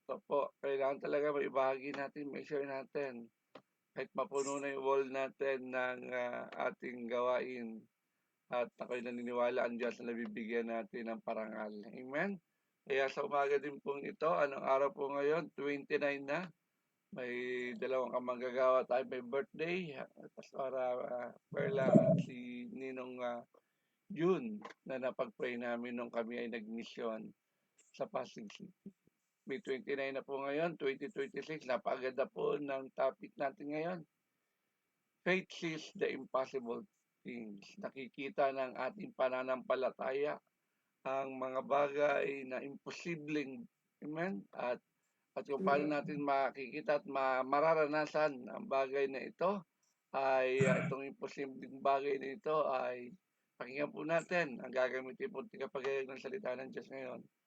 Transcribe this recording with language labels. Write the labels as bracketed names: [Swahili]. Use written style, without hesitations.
[Filipino] Ito po, kailangan talaga maibahagi natin, may share natin. Kahit mapuno na yung wall natin ng ating gawain. At ako'y naniniwala ang Diyos na nabibigyan natin ng parangal. Amen. Kaya sa umaga din pong ito, anong araw po ngayon? 29 na. May dalawang kamanggagawa tayo may birthday. Pastora Perla at si Ninong June na napag-pray namin nung kami ay nag-mission sa Pasig City. May 29 na po ngayon, 2026. Napakaganda po ng topic natin ngayon. [English] Faith sees the impossible things. [Filipino] Nakikita ng ating pananampalataya ang mga bagay na imposibleng, amen, at kung paano natin makikita at mararanasan ang bagay na ito ay itong imposibleng bagay na ito ay pakinggan po natin ang gagamitin po tigapagayag ng salita ng Diyos ngayon.